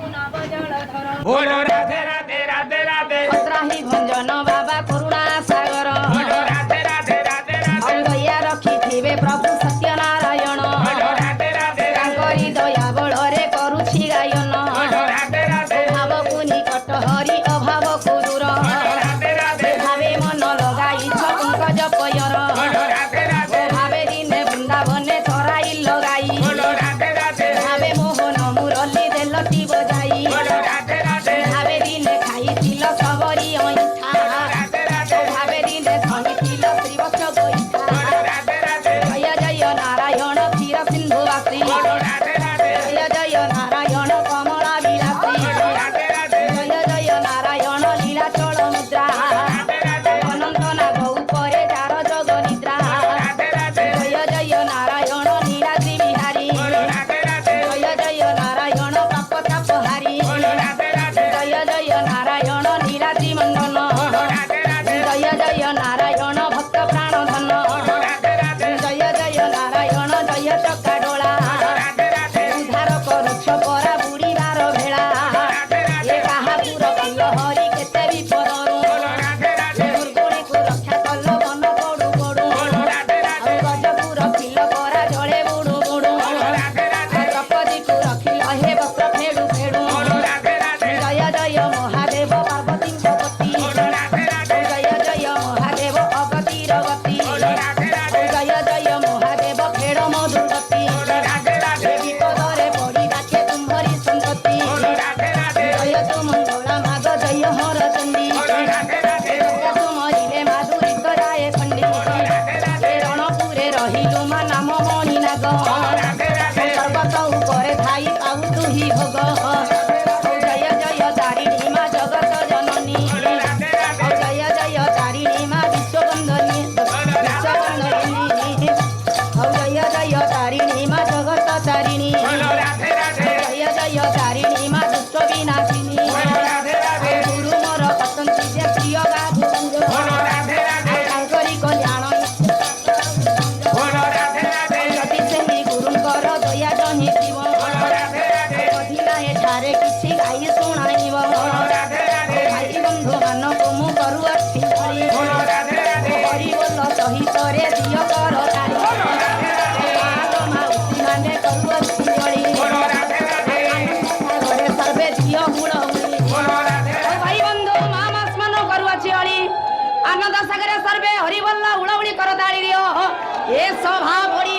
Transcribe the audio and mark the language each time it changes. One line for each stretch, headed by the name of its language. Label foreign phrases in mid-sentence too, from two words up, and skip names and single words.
Hindi: बोलो राधे राधे राधे राधे
Odia: ପତ୍ରାହୀ ଭଞ୍ଜନ ବାବା କରୁଣା ସାଗର
Hindi: बोलो राधे राधे राधे राधे
Odia: ଦୟା ରଖିଥିବେ ପ୍ରଭୁ ସତ୍ୟନାରାୟଣ
Hindi: बोलो राधे राधे
Odia: ତାଙ୍କରି ଦୟା बଳରେ କରୁଛି ଗାୟନ
Hindi: बोलो राधे राधे
Odia: ଭାବକୁ ନିକଟ ହରି ଅଭାବକୁ ଦୂର राधे राधे ଭାବେ ମନ ଲଗାଇଛ ପଙ୍କଜ ପୟର
Hindi: बोलो राधे राधे
Odia: ଭାବେ ଦିନେ ବୃନ୍ଦାବନେ ତରାଇ ଲଗାଇ
Hindi: बोलो राधे राधे
Odia: ଭାବେ ମୋହନ ମୁରଲି ଦେଲଟି ବଜାଇ
Hindi: बोलो राधे राधे
Odia: ଭାବେ ଦିନେ ଖାଇଥିଲ ସବରି ଅଇଁଠା राधे राधे ଭାବେ ଦିନେ ଧରିଥିଲ ଶ୍ରୀବତ୍ସ ଗୋଇଠା
Hindi: बोलो राधे राधे
Odia: ଜୟ ଜୟ ନାରାୟଣ କ୍ଷୀର ସିନ୍ଧୁ ବାସୀ
Hindi: बोलो राधे राधे
Odia: ଜୟ ଜୟ ନାରାୟଣ କମଳା ବିଳାସୀ
Hindi: बोलो राधे राधे
Odia: ଜୟ ଜୟ ନାରାୟଣ ଲୀଳାଚଳ ମୁଦ୍ରା राधे राधे ଅନନ୍ତ ନାଗ ଉପରେ ଯାର ଯୋଗ ନିଦ୍ରା राधे राधे ଜୟ ଜୟ ନାରାୟଣ ନୀଳାଦ୍ରି ବିହାରୀ
Hindi: बोलो राधे राधे
Odia: ଜୟ ଜୟ ନାରାୟଣ ପାପ ତାପହାରୀ
Hindi: बोलो राधे राधे
Odia: ଜୟ ଜୟ ନାରାୟଣ ନୀଳାଦ୍ରି ମଣ୍ଡନ
Hindi: बोलो राधे राधे
Odia: ଜୟ ଜୟ ନାରାୟଣ ଭକ୍ତ ପ୍ରାଣ ଧନ
Hindi: बोलो राधे राधे
Odia: ଜୟ ଜୟ ନାରାୟଣ ଜୟ ଚକାଡୋଳା राधे राधे ଉଦ୍ଧାର କରୁଛ ପରା ବୁଡ଼ିବାର ଭେଳା राधे ଏ କାହାକୁ ରଖିଲ ହରି କେତେ ବିପଦରୁ
Hindi: बोलो राधे राधे
Odia: ଦୁର୍ଗୁଣୀକୁ ରକ୍ଷା କଲ ମନ ପଡୁ ପଡୁ
Hindi: बोलो राधे राधे
Odia: ଆଉ ଗଜକୁ ରଖିଲ ପରା ଜଳେ ବୁଡୁ ବୁଡୁ
Hindi: बोलो राधे राधे
Odia: ଦ୍ରୌପଦୀକୁ ରଖିଲ ହେ ବସ୍ତ୍ର ଫେଡୁ ଫେଡୁ
Hindi: बोलो राधे राधे
Odia: ଜୟ ଜୟ ମହାଦେବ ପାର୍ବତୀଙ୍କ ପତି
Hindi: बोलो राधे राधे
Odia: ଜୟ ଜୟ ମହାଦେବ ଅଗତିର ଗତି
Hindi: बोलो राधे राधे
Odia: ଜୟ ଜୟ ମହାଦେବ ଖେଳ ମଧୁଗତି
Hindi: बोलो राधे राधे
Odia: ବିପଦରେ ପଡ଼ି ଡାକେ ତୁମ୍ଭରି ସନ୍ତତି
Hindi: बोलो राधे राधे
Odia: ଜୟ ତୁ ମଙ୍ଗଳା ମାଗ ଜୟ ହର ଚଣ୍ଡୀ
Hindi: बोलो राधे राधे
Odia: ତୁ ମରିଲେ ମାଧୁରୀ କରାଏ ଖଣ୍ଡି ଏ ରଣପୁରେ ରହିଲୁ ମା ନାମ ମଣି ନାଗ
Hindi: बोलो राधे राधे
Odia: ପର୍ବତ ଉପରେ ଥାଇ ପାଉ ତୁହି ଭୋଗ ଜୟ ଜୟ ତାରିଣୀ ମା ଜଗତ ଜନନୀ
Hindi: बोलो राधे राधे
Odia: ଜୟ ଜୟ ତାରିଣୀ ମା ବିଶ୍ୱବନ୍ଦନୀ ବିଶ୍ୱବନ୍ଦନୀ ଜୟ ଜୟ ତାରିଣୀ ମା ଜଗତ ତାରିଣୀ
Hindi: बोलो राधे राधे
Odia: ଜୟ ଜୟ ତାରିଣୀ ମା ଦୁଷ୍ଟ ବିନାଶିନୀ
Hindi: बोलो ରାଧେ ରାଧେ
Odia: ଗୁରୁ ମୋର ଅଛନ୍ତି ଯେ ପ୍ରିୟ ଗାଧୁ
Hindi: बोलो राधे राधे
Odia: ତାଙ୍କରି କଲ୍ୟାଣ
Hindi: बोलो राधे राधे
Odia: ଯଦି ସେହି ଗୁରୁଙ୍କର ଦୟା ଜହିଥିବ
Hindi: बोलो राधे राधे
Odia: ଅଧିନା ଏଠାରେ କିଛି ଗାଇ ଶୁଣାଇବ
Hindi: बोलो राधे राधे
Odia: ଭାଇ ବନ୍ଧୁ ମାନଙ୍କୁ ମୁଁ କରୁଅଛି ଧରି
Hindi: बोलो राधे राधे
Odia: ହରିବୋଲ ସହିତରେ ଦିଅ କର ତାଳି ମାଉସୀ ମାନେ କରୁଅଛି ଜଳି
Hindi: बोलो राधे राधे
Odia: ଘରେ ସର୍ବେ ଝିଅ ହୁଳ ହୁଳି
Hindi: बोलो राधे
Odia: ଭାଇ ବନ୍ଧୁ ମା ସ୍ମରଣ କରୁଅଛି ଅଳି ଆନନ୍ଦ ସାଗରେ ସର୍ବେ ହରିବୋଲ ହୁଳହୁଳି କର ତାଳି ଦିଅ ଏ ସ୍ୱଭାବ